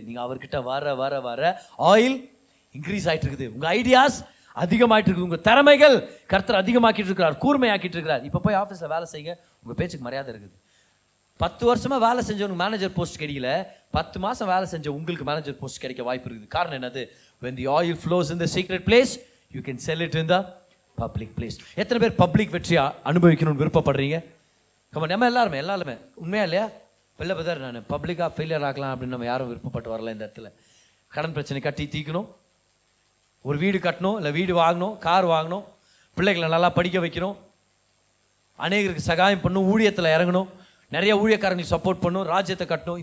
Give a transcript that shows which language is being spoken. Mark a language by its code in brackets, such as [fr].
[ta] நீங்க அவர்கிட்ட வர வர வர ஆயில் இன்க்ரீஸ் ஆயிட்டு இருக்குது, உங்க ஐடியாஸ் அதிகமாயிட்டு இருக்குது, உங்க திறமைகள் கர்த்தர் அதிகமாக்கிட்டு இருக்கிறார், கூர்மையாக்கிட்டு இருக்கிறார். இப்போ போய் ஆஃபீஸில் வேலை செய்யுங்க, உங்க பேச்சுக்கு மரியாதை இருக்குது. 10 வருஷமா வேலை செஞ்சவங்க மேனேஜர் போஸ்ட் கிடைக்கல, 10 மாசம் வேலை செஞ்ச உங்களுக்கு மேனேஜர் போஸ்ட் கிடைக்க வாய்ப்பு இருக்குது. காரணம் என்னது? [en] when the oil flows in the secret place you can sell it in the public place. [ta] எத்தனை பேர் பப்ளிக் வெற்றி அனுபவிக்கணும்னு விருப்பப்படுறீங்க? நம்ம எல்லாருமே உண்மையா இல்லையா? வெளில பதார் நான் பப்ளிக்காக ஃபெயிலியர் ஆகலாம் அப்படின்னு நம்ம யாரும் விருப்பப்பட்டு வரல. இந்த இடத்துல கடன் பிரச்சனை கட்டி தீக்கணும், ஒரு வீடு கட்டணும், இல்லை வீடு வாங்கணும், கார் வாங்கணும், பிள்ளைகளை நல்லா படிக்க வைக்கணும், அநேகருக்கு சகாயம் பண்ணணும், ஊழியத்தில் இறங்கணும், நிறைய ஊழியக்காரங்களுக்கு சப்போர்ட் பண்ணணும், ராஜ்யத்தை கட்டணும்.